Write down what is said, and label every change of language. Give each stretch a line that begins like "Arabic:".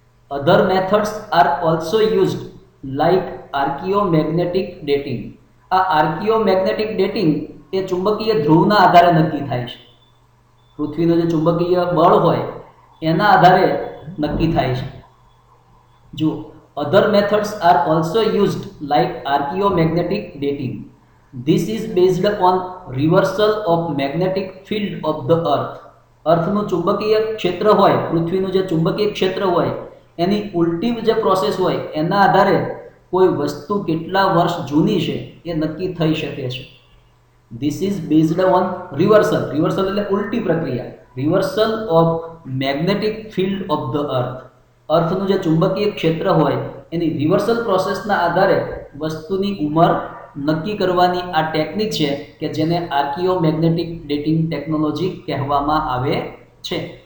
English: Other methods are also used like archaeomagnetic dating.
Gujarati: આ આર્કિયોમેગ્નેટિક dating એ ચુંબકીય ધ્રુવના આધારે નક્કી થાય છે. પૃથ્વીનું જે ચુંબકીય બળ હોય એના આધારે નક્કી થાય છે.
English: જો other methods are also used like archaeomagnetic dating. This is based on reversal of magnetic field of the earth.
Gujarati: અર્થનું ચુંબકીય ક્ષેત્ર હોય, પૃથ્વીનું જે ચુંબકીય ક્ષેત્ર હોય એની ઉલટી જે પ્રોસેસ હોય એના આધારે કોઈ વસ્તુ કેટલા વર્ષ જૂની છે એ નક્કી થઈ શકે છે.
English: This is based on reversal, reversal
Gujarati: એટલે ઉલટી પ્રક્રિયા,
English: reversal of magnetic field of the earth.
Gujarati: અર્થનું જે ચુંબકીય ક્ષેત્ર હોય એની રિવર્સલ પ્રોસેસના આધારે વસ્તુની ઉંમર નક્કી કરવાની આ ટેકનિક છે કે જેને આર્કિયોમેગ્નેટિક ડેટિંગ ટેકનોલોજી કહેવામાં આવે છે.